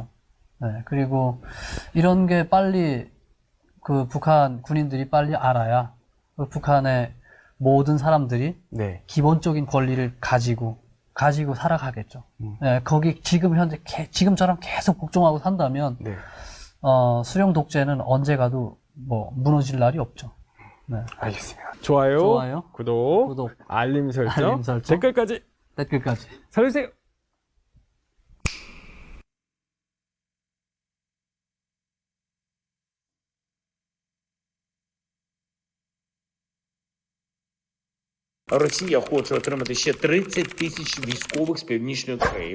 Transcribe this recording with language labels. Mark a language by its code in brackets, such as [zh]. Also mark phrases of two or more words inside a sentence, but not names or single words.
[ko] 네, 그리고 이런 게 빨리 그 북한 군인들이 빨리 알아야 그 북한의 모든 사람들이 기본적인 권리를 가지고 살아가겠죠. 네, 거기 지금처럼 계속 복종하고 산다면 수령 독재는 언제 가도 뭐 무너질 날이 없죠. 네. 알겠습니다. 좋아요, 구독, 알림 설정, 댓글까지 살려주세요. [uk] Росія хоче отримати ще 30 тисяч військових з Північної Кореї.